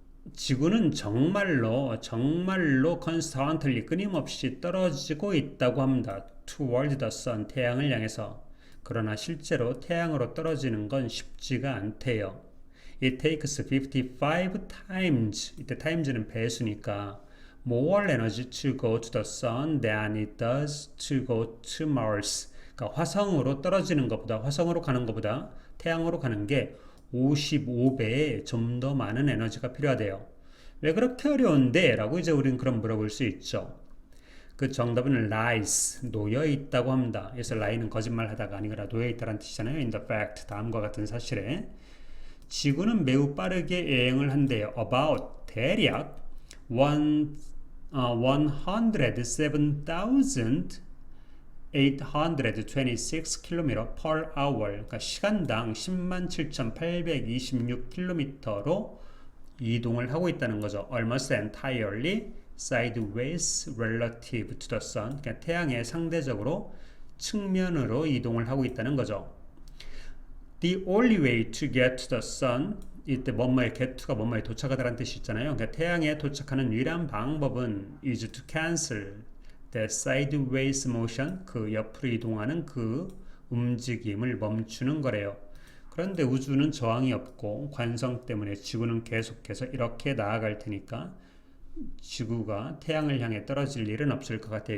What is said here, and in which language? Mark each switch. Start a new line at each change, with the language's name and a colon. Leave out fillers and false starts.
Korean: 지구는 정말로 constantly 끊임없이 떨어지고 있다고 합니다.
English: Toward the sun, 태양을 향해서.
Korean: 그러나 실제로 태양으로 떨어지는 건 쉽지가 않대요.
English: It takes 55 times,
Korean: 이때 times는 배수니까
English: more energy to go to the sun than it does to go to Mars.
Korean: 그러니까 화성으로 가는 것보다 태양으로 가는 게 55배에 좀 더 많은 에너지가 필요하대요. 왜 그렇게 어려운데? 라고 이제 우리는 그럼 물어볼 수 있죠. 그 정답은 lies, 놓여 있다고 합니다. 그래서 lie는 거짓말 하다가 아니라 놓여 있다는 뜻이잖아요.
English: In the fact,
Korean: 다음과 같은 사실에 지구는 매우 빠르게 여행을 한대요. About, 대략 107,826km
English: per hour,
Korean: 그러니까 시간당 107,826km로 이동을 하고 있다는 거죠.
English: Almost entirely sideways relative to the sun,
Korean: 그러니까 태양에 상대적으로 측면으로 이동을 하고 있다는 거죠.
English: The only way to get to the sun,
Korean: 이때 뭐뭐에 get to가 뭐뭐에 도착하다라는 뜻이 있잖아요. 그러니까 태양에 도착하는 유일한 방법은
English: is to cancel the sideways motion,
Korean: 그 옆으로 이동하는 그 움직임을 멈추는 거래요. 그런데 우주는 저항이 없고 관성 때문에 지구는 계속해서 이렇게 나아갈 테니까 지구가 태양을 향해 떨어질 일은 없을 것 같아요.